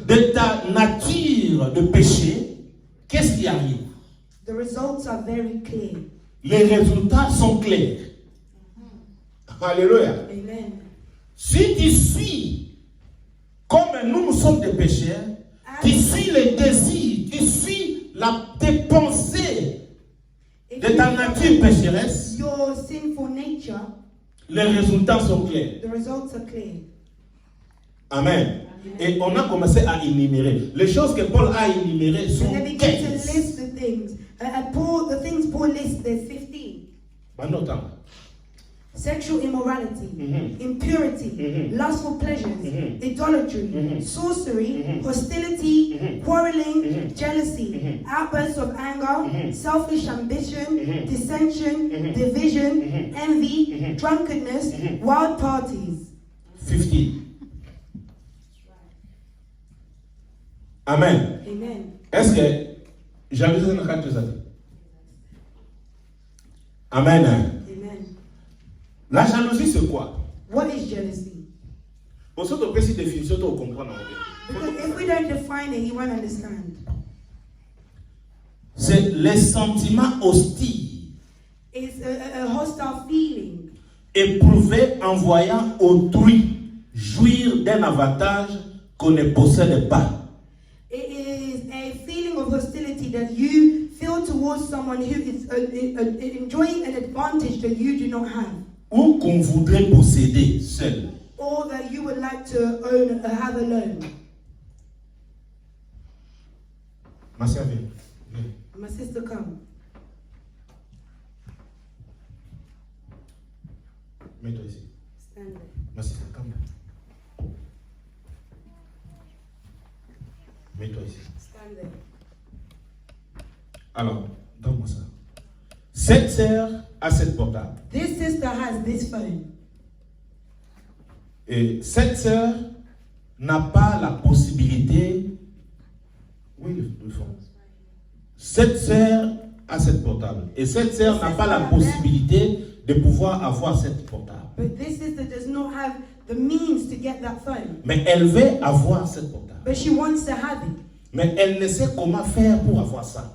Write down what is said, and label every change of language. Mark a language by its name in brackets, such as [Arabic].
[French] de ta nature de péché, qu'est-ce qui arrive? [English] The results are very clear. [French] Les résultats sont clairs. Alléluia. Amen. Si tu suis, comme nous sommes des pécheurs, tu suis les désirs, tu suis tes pensées de ta nature pécheresse, [English] your sinful nature, [French] les résultats sont clairs. [English] The results are clear. Amen. [French] Et on a commencé à énumérer. Les choses que Paul a énumérées sont 15. [English] The things Paul lists, there's 15. Sexual immorality, impurity, lustful pleasures, idolatry, sorcery, hostility, quarreling, jealousy, outbursts of anger, selfish ambition, dissension, division, envy, drunkenness, wild parties. 15. Amen. Amen. [French] Est-ce que jalousie n'a pas tout ça? Amen. Amen. La jalousie, c'est quoi? [English] What is jealousy? [French] Pour ça, on peut essayer de définir, on comprend. [English] Because if we don't define it, you won't understand. [French] C'est les sentiments hostiles. [English] It's a hostile feeling. [French] Éprouvé en voyant autrui jouir d'un avantage qu'on ne possède pas. [English] It is a feeling of hostility that you feel towards someone who is enjoying an advantage that you do not have. [French] Ou qu'on voudrait posséder seul. [English] Or that you would like to own or have alone. [French] Ma sœur, viens. [English] My sister, come. [French] Mets-toi ici. [English] Stand there. Ma sister, come. [French] Mets-toi ici. [English] Stand there. [French] Alors, donne-moi ça. Cette sœur a cette portable. [English] This sister has this phone. [French] Et cette sœur n'a pas la possibilité. Oui, le fond. Cette sœur a cette portable. Et cette sœur n'a pas la possibilité de pouvoir avoir cette portable. [English] But this sister does not have the means to get that phone. [French] Mais elle veut avoir cette portable. [English] But she wants to have it. [French] Mais elle ne sait comment faire pour avoir ça.